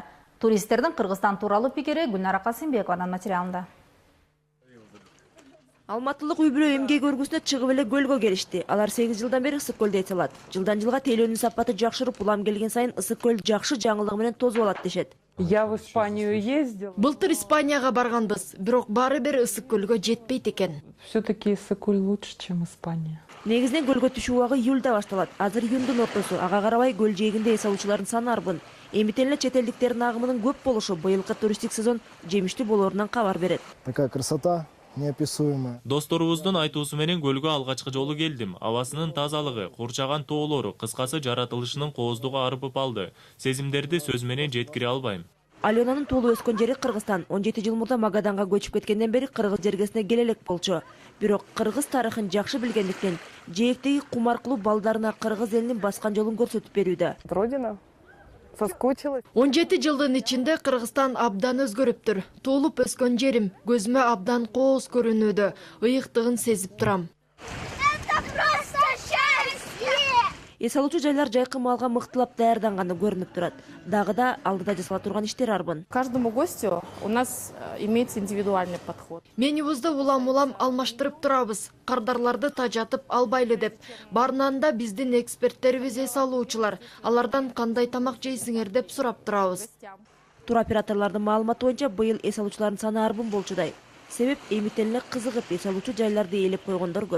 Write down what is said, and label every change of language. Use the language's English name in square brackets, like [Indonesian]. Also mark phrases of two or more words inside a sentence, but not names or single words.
[Kyrgyz] Туристтердин Кыргызстан тууралуу пикири Гүлнара Касымбекованын материалында. Алматылык үй-бүлө эмгек өргүсүнө чыгып эле көлгө келишти. Алар 8 жылдан бери Ысык көлдө эс алат. Жылдан жылга тейлөөнүн сапаты жакшырып, улам келген сайын Ысык көл жакшы жаңылыгы менен тозуп алат дешет. [Russian] Я в Испанию ездил. [Kyrgyz] Былтыр Испанияга барганбыз, бирок баары бир Ысык көлгө жетпейт экен. [Russian] Все-таки Ысык көл лучше, чем Испания. [Kyrgyz] Негизинен көлгө түшүү убагы июлда башталат. Азыр июндун ортосу. Ага карабай көл жээгинде эс алуучулардын саны арбын. Эмитен эле чет элдиктердин агымынын көп болушу быйылкы туристтик сезон жемиштүү болоорунан кабар берет. [Russian] Такая красота неописуемая. [Kyrgyz] Досторубуздун айтуусу менен көлгө алгачкы жолу келдим. Абасынын тазалыгы, курчаган тоолору, кыскасы жаратылышынын кооздугу арбып алды. Сезимдерди сөз менен жеткире албайм. Аленанын туулуп өскөн жери Кыргызстан. 17 жыл мурда Магаданга көчүп кеткенден бери кыргыз жергесине келе элек болчу. Бирок кыргыз тарыхын жакшы билгендиктен жээктеги кум аркылуу балдарына кыргыз элинин баскан жолун көрсөтүп берүүдө. [Russian] Родина соскучилась. [Kyrgyz] 17 жылдын ичинде Кыргызстан абдан өзгөрүптүр. Туулуп өскөн жерим көзүмө абдан кооз көрүнүүдө. Ыйыктыгын сезип турам. Эс алуучу жайлар жайкы маалга мыктылап даярданганы көрүнүп турат. Дагы да алдыда жасала турган иштер арбын. [Russian] Каждому гостю у нас имеется индивидуальный подход. [Kyrgyz] Менюбузду улам-улам алмаштырып турабыз. Кардарларды тажатып албайлы деп. Баарынан да биздин эксперттерибиз эс алуучулар. Алардан кандай тамак жейсиңер деп сурап турабыз. Туроператорлордун маалыматы боюнча быйыл эс алуучулардын саны арбын болчудай. Себеп эмитен эле кызыгып эс алуучу жайларды ээлеп койгондор көп.